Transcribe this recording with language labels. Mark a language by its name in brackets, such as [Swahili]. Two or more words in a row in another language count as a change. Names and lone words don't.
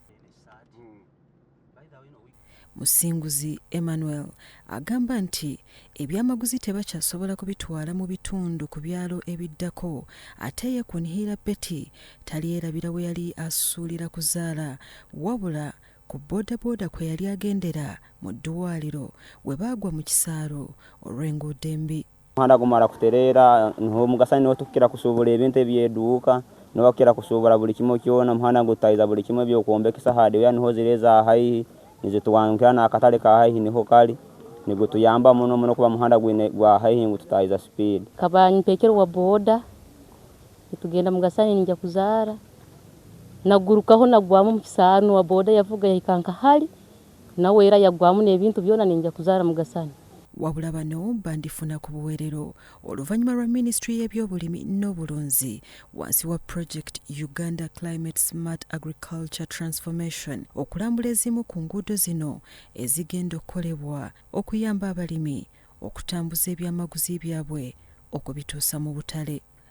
[Ganda] Musinguzi Emmanuel agamba nti ebyamaguzi tebakyasobola kubitwala mu bitundu ku byalo ebiddako ate ye Kunihira Betty talyerabira we yali asuulira kuzaala wabula ku boodabooda kwe yali agendera mu ddwaliro we baagwa mu kisaalo olw'enguudo embi. [Nyoro] Muhanda gumala kutereera niho mugasani niho tukira kusuubula ebintu ebyeduuka niho bakira kusuubula buli kimu kyona muhanda gutayiza buli kimu ebyokwombekesa hadiweya niho zireza haihi nizituwankira n'akatale ka haihi niho kali nigutuyamba muno kuba muhanda gwa haihi ngututayiza speed. Kabanyipekero wa boda tugenda mugasani ninja kuzaara nagurukaho nagwamu mu kisaano wa boda yavuga yahikanka hali nawe era yagwamu n'ebintu byona ninja kuzaara mugasani. [Ganda] Wabula bano bandifuna ku buweerero oluvannyuma lwa minisitule y'ebyobulimi n'obulunzi wansi wa Project Uganda Climate Smart Agriculture Transformation okulambula ezimu ku nguudo zino ezigenda okukolebwa okuyamba abalimi okutambuza ebyamaguzi byabwe okubituusa mu butale.